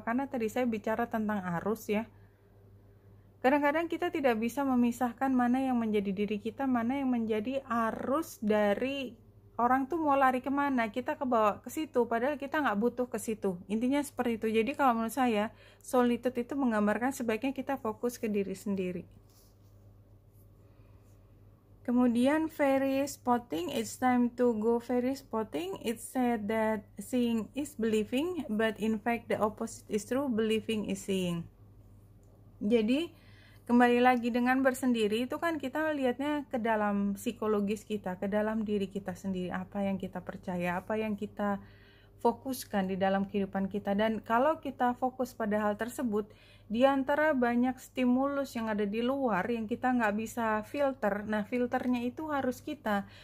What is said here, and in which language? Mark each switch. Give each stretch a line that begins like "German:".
Indonesian: Karena tadi saya bicara tentang arus ya. Kadang-kadang kita tidak bisa memisahkan mana yang menjadi diri kita, mana yang menjadi arus dari orang tuh mau lari kemana, kita kebawa ke situ, padahal kita nggak butuh ke situ. Intinya seperti itu. Jadi kalau menurut saya, solitude itu menggambarkan sebaiknya kita fokus ke diri sendiri.
English: Kemudian fairy spotting, it's time to go fairy spotting. It said that seeing is believing, but in fact the opposite is true, believing is seeing.
Indonesian: Jadi kembali lagi dengan bersendiri itu kan kita lihatnya ke dalam psikologis kita, ke dalam diri kita sendiri, apa yang kita percaya, apa yang kita fokuskan di dalam kehidupan kita. Dan kalau kita fokus pada hal tersebut, di antara banyak stimulus yang ada di luar yang kita nggak bisa filter, nah filternya itu harus kita.